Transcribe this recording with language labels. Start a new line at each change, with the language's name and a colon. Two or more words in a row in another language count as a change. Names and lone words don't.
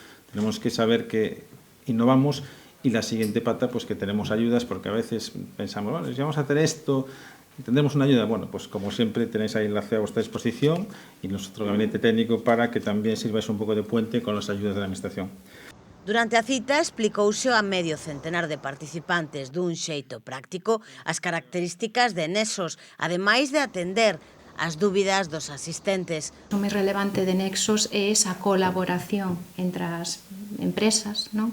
Spanish: Tenemos que saber que innovamos y la siguiente pata, pues que tenemos ayudas, porque a veces pensamos, bueno, si vamos a hacer esto, tendremos una ayuda. Bueno, pues como siempre tenéis ahí la CEO a vuestra disposición y nuestro gabinete técnico para que también sirváis un poco de puente con las ayudas de la Administración.
Galician: Durante a cita explicouse a medio centenar de participantes dun xeito práctico as características de Nexos, ademais de atender as dúbidas dos asistentes. O máis relevante de Nexos é esa colaboración entre as empresas, non?